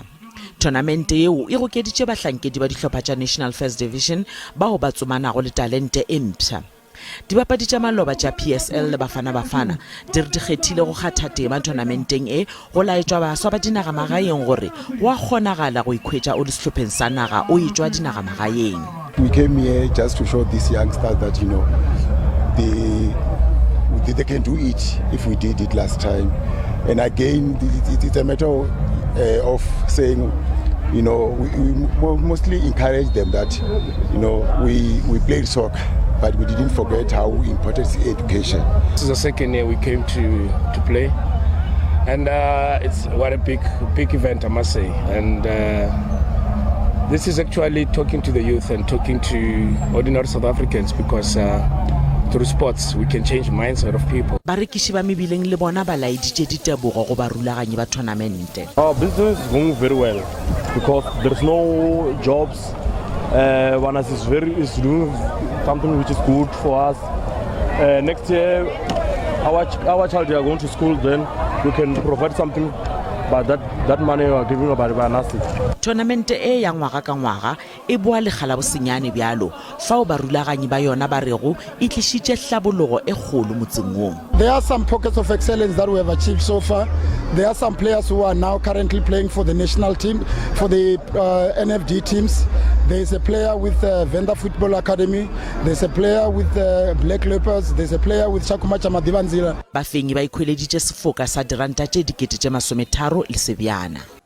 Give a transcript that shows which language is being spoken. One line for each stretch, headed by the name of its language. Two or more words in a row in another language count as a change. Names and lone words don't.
Northern Sotho: Tournamente eo e gokeditše bahlankedi ba dihlopha tša National First Division bao ba tsomanago le talente e mpša. Dibapadi tša maloba tša PSL le bafana di re di kgethile go kgatha tema tournamenteng e go laetšwa baswa ba dinagamagaeng gore wa kgonagala go ikhwetša o le sehlopheng sa naga o etšwa dinagamagaeng.
English: We came here just to show these youngsters that they can do it if we did it last time. And again, it's a matter of saying, we mostly encourage them that, we played soccer, but we didn't forget how important is education. This is the second year we came to play, and it's what a big event, I must say. And this is actually talking to the youth and talking to ordinary South Africans, because through sports we can change mindset of people.
Northern Sotho: Barekiši ba mebileng le bona ba laeditše ditebogo go barulaganyi ba tournamente.
English: Our business is going very well because there's no jobs. One is doing something which is good for us. Next year, our child are going to school. Then we can provide something, but that money we are giving about nothing.
Northern Sotho: Tournamente e ya ngwaga ka ngwaga e boa legala bosenyane bjalo fao barulaganyi ba yona ba rego e tlišitše hlabologo e kgolo motseng wong.
English: There are some pockets of excellence that we have achieved so far. There are some players who are now currently playing for the national team, for the NFD teams. There is a player with Venda Football Academy. There's a player with Black Leopards. There's a player with Chakumacha Madivanzila.
Northern Sotho: Bafenyi ba ikhweleditše sefoka sa diranta tše 30 le sebjana.